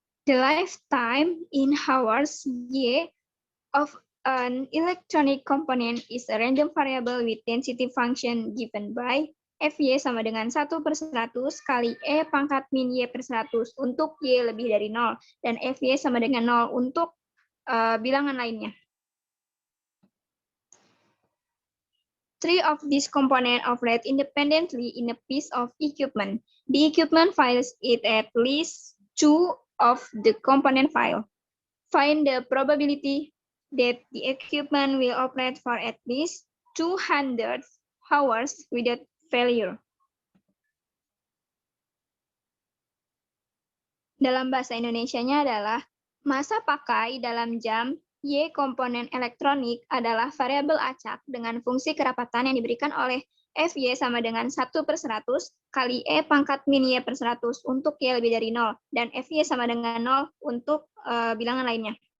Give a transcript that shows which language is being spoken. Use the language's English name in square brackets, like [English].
[English] The lifetime in hours Y of an electronic component is a random variable with density function given by [Indonesian] Fy sama dengan 1/100 kali E pangkat min Y per 100 untuk Y lebih dari 0, dan Fy sama dengan 0 untuk bilangan lainnya. [English] Three of these components operate independently in a piece of equipment. The equipment files it at least two of the component file. Find the probability that the equipment will operate for at least 200 hours without failure. [Indonesian] Dalam bahasa Indonesianya adalah masa pakai dalam jam Y komponen elektronik adalah variabel acak dengan fungsi kerapatan yang diberikan oleh Fy sama dengan 1/100 kali E pangkat min Y per 100 untuk Y lebih dari 0, dan Fy sama dengan 0 untuk bilangan lainnya.